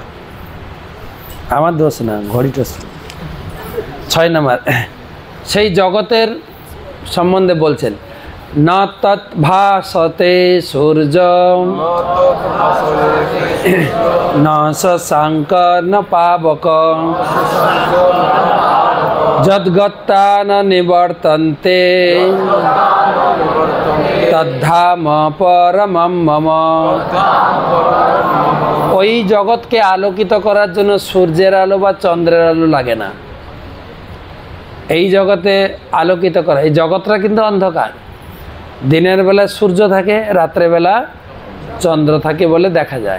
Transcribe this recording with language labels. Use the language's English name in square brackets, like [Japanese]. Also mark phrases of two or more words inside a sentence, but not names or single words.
[Bangla] আমার দোষ না, ঘড়িটা। 6 নম্বর, সেই জগতের সম্বন্ধে বলছেন, [Sanskrit] ন তৎ ভাসতে সূর্য ন শশাঙ্ক ন পাবক যদ্গত্তা ন নিবর্তন্তে তদ্ধাম পরমম মম। [Bangla] ওই জগৎকে আলোকিত করার জন্য সূর্যের আলো বা চন্দ্রের আলো লাগে না। এই জগতে আলোকিত করা, এই জগৎটা কিন্তু অন্ধকার। দিনের বেলা সূর্য থাকে, রাত্রেবেলা চন্দ্র থাকে বলে দেখা যায়।